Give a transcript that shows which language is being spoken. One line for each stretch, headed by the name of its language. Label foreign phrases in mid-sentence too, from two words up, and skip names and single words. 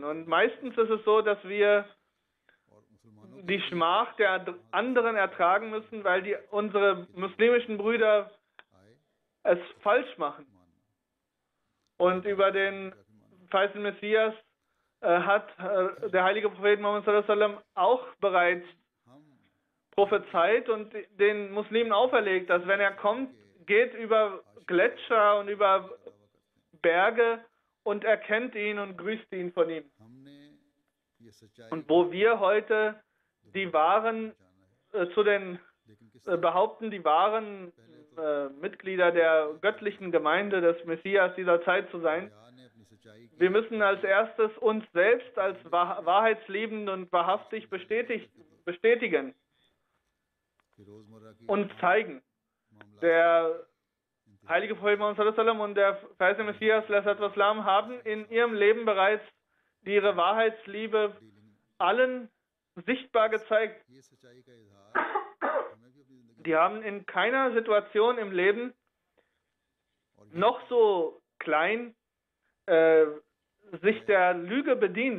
German: Und meistens ist es so, dass wir die Schmach der anderen ertragen müssen, weil unsere muslimischen Brüder es falsch machen. Und über den verheißenen Messias hat der heilige Prophet Muhammad
Arabic: صلى الله عليه وسلم
German: auch bereits prophezeit und den Muslimen auferlegt, dass wenn er kommt, geht über Gletscher und über Berge und erkennt ihn und grüßt ihn von ihm. Und wo wir heute die wahren behaupten, die wahren Mitglieder der göttlichen Gemeinde des Messias dieser Zeit zu sein, wir müssen als erstes uns selbst als wahrheitsliebend und wahrhaftig bestätigen und zeigen. Der heilige Prophet Muhammad
Arabic: صلى الله عليه وسلم
German: und der verheißene Messias sallallahu haben in ihrem Leben bereits ihre Wahrheitsliebe allen sichtbar gezeigt. Die haben in keiner Situation im Leben, noch so klein, sich der Lüge bedient.